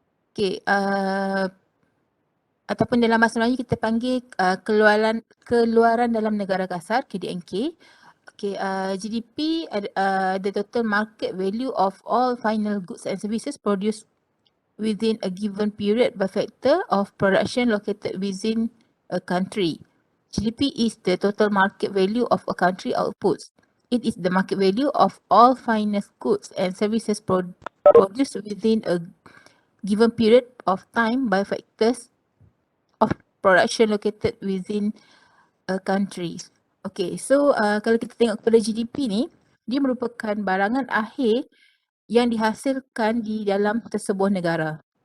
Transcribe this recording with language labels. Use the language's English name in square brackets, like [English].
[Malay] Okay, ataupun dalam bahasa Melayu kita panggil keluaran dalam negara kasar, KDNK. [English] Okay, GDP, the total market value of all final goods and services produced within a given period by factor of production located within a country. GDP is the total market value of a country outputs. It is the market value of all finest goods and services produced within a given period of time by factors of production located within a country. [Malay] Okay, so kalau kita tengok kepada GDP ni, dia merupakan barangan akhir yang dihasilkan di dalam sesebuah negara.